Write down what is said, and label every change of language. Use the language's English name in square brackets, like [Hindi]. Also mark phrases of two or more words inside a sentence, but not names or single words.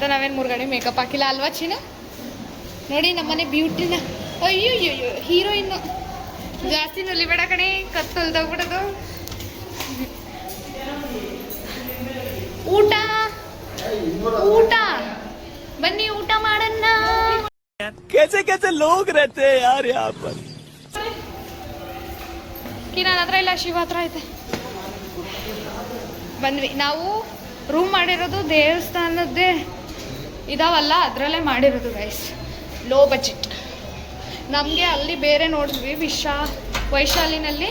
[Kannada] ನಾವೇನು 3 ಗಂಟೆ ಮೇಕಪ್ ಹಾಕಿಲ್ಲ ಅಲ್ವಾ ಚಿನ್ನ? ನೋಡಿ ನಮ್ಮನೆ ಬ್ಯೂಟಿನ. ಅಯ್ಯೋ ಅಯ್ಯೋ, ಹೀರೋಯಿನ್ನು ಜಾಸ್ತಿ ನುಲಿಬೇಡ ಕಣೆ, ಕತ್ತೊಲ್ದೋಗ್ಬಿಡೋದು. ಊಟ ಊಟ ಬನ್ನಿ, ಊಟ ಮಾಡನ್ನ. [Hindi] कैसे कैसे लोग रहते हैं यार यहाँ पर. [Kannada] ನನ್ನ ಹತ್ರ ಇಲ್ಲ, ಶಿವ ಹತ್ರ ಐತೆ. ಬಂದ್ವಿ. ನಾವು ರೂಮ್ ಮಾಡಿರೋದು ದೇವಸ್ಥಾನದ್ದೇ ಇದಾವಲ್ಲ, ಅದರಲ್ಲೇ ಮಾಡಿರೋದು ಗೈಸ್. [English] low budget. [Kannada] ನಮಗೆ ಅಲ್ಲಿ ಬೇರೆ ನೋಡಿದ್ವಿ, ವೈಶಾಲಿನಲ್ಲಿ.